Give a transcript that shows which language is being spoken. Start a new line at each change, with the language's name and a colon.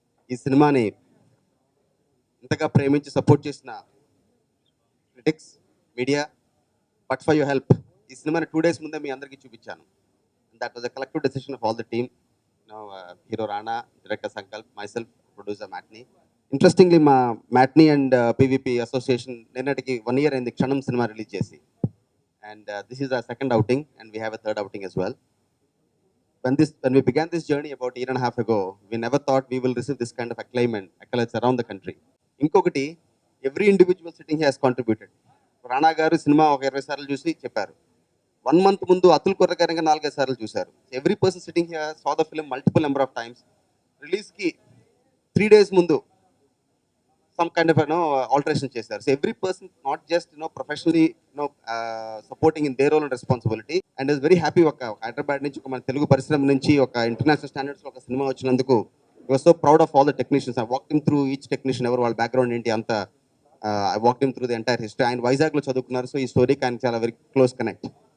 Telugu: ఈ సినిమాని ఇంతగా ప్రేమించి సపోర్ట్ చేసిన critics, media,
English: but for your help
Telugu: ఈ సినిమాని 2 days ముందే మీ అందరికీ చూపించాను.
English: That was a collective decision of all the team. Hero Rana, director Sankalp, myself, producer Matinee.
Telugu: Interestingly మా మ్యాట్నీ అండ్ పీవీపీ అసోసియేషన్ నిన్నటికి 1 year అయింది క్షణం సినిమా రిలీజ్ చేసి.
English: And this is our second outing, and we have a third outing as well. When we began this journey about 1.5 years ago, we never thought we will receive this kind of accolades around the country.
Telugu: Inkokati,
English: every individual sitting here has contributed.
Telugu: Rana garu cinema oka 20 సార్లు చూసి చెప్పారు. 1 month ముందు అతుల్ కొర్ర గారు ఇంకా 4-5 సార్లు చూశారు.
English: Every person sitting here saw the film multiple number of times. Release ki 3 days ముందు some kind of alteration చేశారు. So every person not just professionally supporting in their role and responsibility, and is very happy
Telugu: ఒక హైదరాబాద్ నుంచి ఒక మన తెలుగు పరిశ్రమ నుంచి ఒక international standards లో ఒక సినిమా వచ్చినందుకు
English: I was so proud of all the technicians. I walked him through each technician,
Telugu: ఎవరు వాళ్ళ బ్యాక్గ్రౌండ్ ఏంటి అంతా.
English: I walked him through the entire history.
Telugu: ఆయన వైజాగ్ లో చదువుకున్నారు, సో ఈ స్టోరీకి ఆయన చాలా వెరీ క్లోజ్ కనెక్ట్.